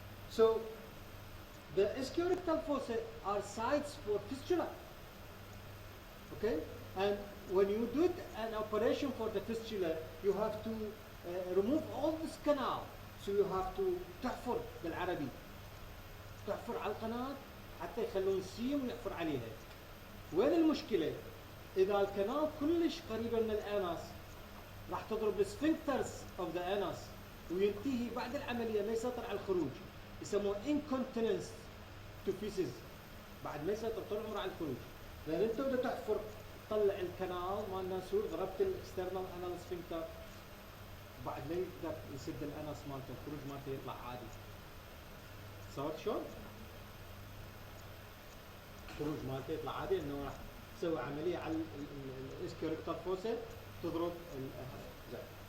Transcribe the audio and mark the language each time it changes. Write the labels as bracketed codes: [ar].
[en] So the ischiorectal fossa are sites for fistula. Okay? And when you do an operation for the fistula, you have to remove all this canal. So you have to [ar] تحفر بالعربي. تحفر على القناة حتى يخلون سيم ويحفر عليها. وين المشكلة؟ إذا الكنال كلش قريبة من الأنس راح تضرب السفنكترز [en] of the anus [ar] وينتهي بعد العملية ما يسيطر على الخروج. يسموه [en] incontinence to feces. [ar] بعد ما يسيطر طول عمره على الخروج. لأن أنت بدك تحفر تطلع الكنال مال الناسور ضربت الاكسترنال انال سفنكتر بعد ما يقدر يسد الانس مالته الخروج مالته يطلع عادي. صارت شلون؟ الخروج مالته يطلع عادي انه راح تسوي عمليه على الاسكيوريكتال فوسا تضرب زين.